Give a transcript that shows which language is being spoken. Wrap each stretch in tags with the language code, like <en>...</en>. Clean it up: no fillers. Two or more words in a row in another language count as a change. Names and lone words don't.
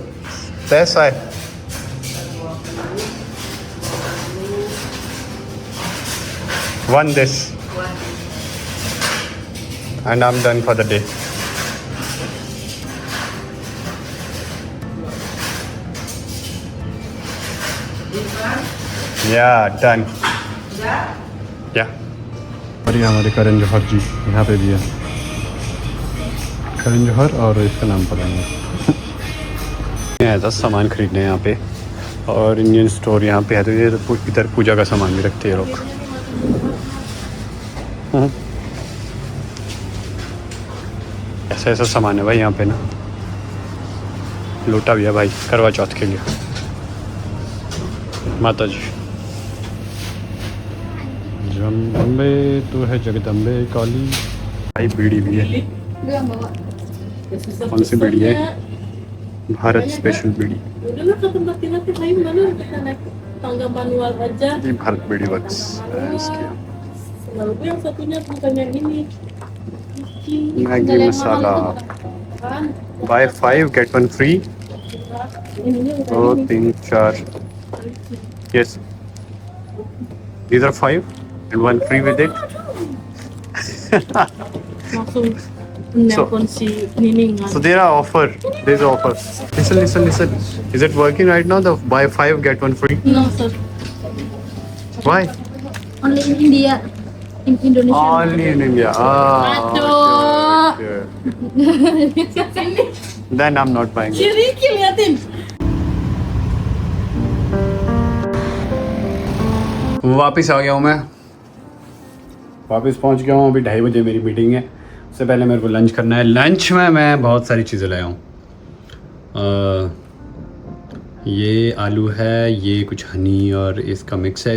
<en>That's why. One this. And I'm done for the day. Yeah, done. Yeah.</en> <hi>और ये हमारे करण जौहर जी यहाँ पे भी है. करण जौहर और इसका नाम पता नहीं. आया था सामान खरीदने यहाँ पे और</hi> <en>Indian store</en> <hi>यहाँ पे है तो ये इधर पूजा का सामान भी रखते हैं लोग. ऐसा ऐसा सामान है भाई यहाँ पे ना. लोटा भी है भाई करवा चौथ के लिए. माता जी जगदम्बे तो है जगदम्बे काली. भाई बीड़ी भी है. कौन सी बीड़ी है? भारत स्पेशल बीड़ी.</hi> <id>Udahlah ke tempat kita lain mana kita naik tangga manual aja.</id> <hi>ये भारत बीड़ी वर्क्स.</hi> <id>Selalu yang satunya bukan yang ini.</id> <hi>मैगी मसाला.</hi> <en>Buy 5 get 1 free.</en> <id>Ininya</id> <en>2 3 4. Yes. These are 5 and 1 free with it.</en> <id>langsung nelpon si Nining kan.</id> <en>So there are offer. There's offer. Listen. Is it working right now? The buy 5 get 1 free. No sir. Why? Only in India, in Indonesia. Only in India.</en> <id>Aduh.</id> <en>Okay. Then I'm not buying it.</en> <id>Kiri liatin.</id> <hi>वापस आ गया हूँ मैं. वापस पहुँच गया हूँ. अभी 2:30 बजे मेरी मीटिंग है. उससे पहले मेरे को लंच करना है. लंच में मैं बहुत सारी चीज़ें लाया हूँ. ये आलू है, ये कुछ हनी और इसका मिक्स है.</hi>